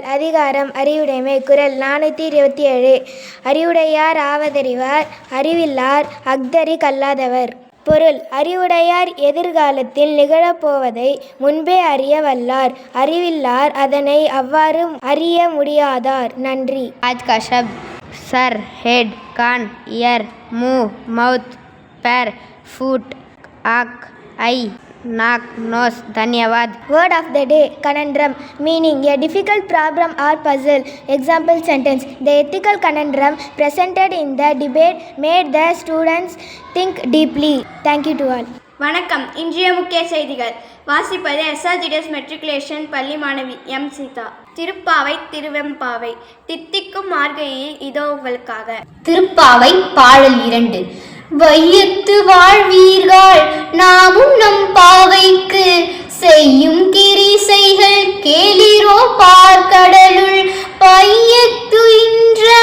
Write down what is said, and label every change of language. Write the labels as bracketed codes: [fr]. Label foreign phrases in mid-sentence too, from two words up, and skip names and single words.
[ta] அதிகாரம் அறிவுடைமை. குறள் 427. அறிவுடையார் ஆவதறிவார், அறிவில்லார் அஃதறி கல்லாதவர். பொருள்: அறிவுடையார் எதிர்காலத்தில் நிகழப்போவதை முன்பே அறிய வல்லார். அறிவில்லார் அதனை அவ்வாறு அறிய முடியாதார். நன்றி. [hi] आज का शब्द सर, हेड, कान, ईयर, मुंह, माउथ, पैर, फुट, आँख, आई, नाक, नोस. धन्यवाद. [en] Word of the day: conundrum. Meaning: a difficult problem or puzzle. Example sentence: the ethical conundrum presented in the debate made the students think deeply. Thank you to all. [ta] வணக்கம். இன்றைய முக்கிய செய்திகள் வாசிப்பது SRGDS மெட்ரிகுலேஷன் பள்ளி மாணவி எம் சீதா. திருப்பாவை திருவெம்பாவை. தித்திக்கும் மார்கழியில் இதோ உங்களுக்காக. திருப்பாவை பாடல் 2. வையத்து வாழ்வீர்கள் நாமும் நம் பாவைக்கு செய்யும் கிரிசைகள் கேளிரோ பார்க்கடலுள் பையத்து இன்ற